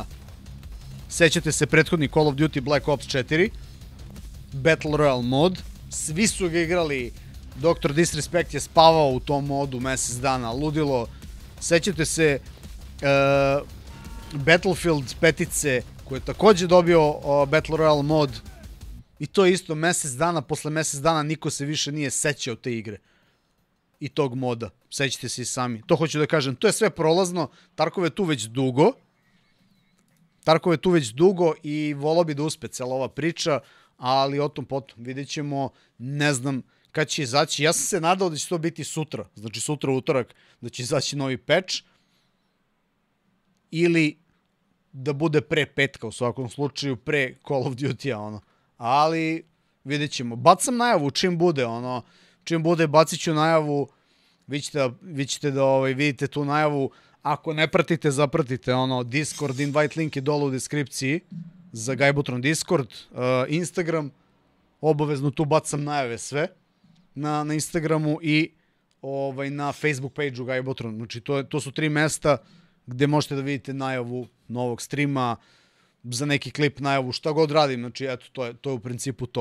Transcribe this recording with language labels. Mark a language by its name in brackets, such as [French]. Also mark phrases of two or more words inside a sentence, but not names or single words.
[Serbian] Sećate se prethodni Call of Duty Black Ops 4, Battle Royale mod, svi su ga igrali, Dr. Disrespect je spavao u tom modu mesec dana, ludilo. Sećate se Battlefield petice, koji je takođe dobio Battle Royale mod, i to isto mesec dana, posle mesec dana niko se više nije sećao te igre i tog moda, sećate se i sami. To hoću da kažem, to je sve prolazno, Tarkov je tu već dugo i volao bi da uspe cela ova priča, ali o tom potom vidjet ćemo, ne znam kad će izaći. Ja sam se nadao da će to biti sutra, znači sutra utorak, da će izaći novi patch, ili da bude pre petka, u svakom slučaju pre Call of Duty-a, ono. Ali vidjet ćemo. Bacam najavu čim bude, ono, čim bude bacit ću najavu, vi ćete da vidite tu najavu. Ako ne pratite, zapratite, ono, Discord, [English] invite link [Serbian] je dole u deskripciji za GAJBOTRON Discord, Instagram, obavezno tu bacam najave sve na Instagramu i na Facebook page-u GAJBOTRON. Znači, to su 3 mesta gde možete da vidite najavu novog streama, za neki klip najavu, šta god radim, znači eto, to je u principu to.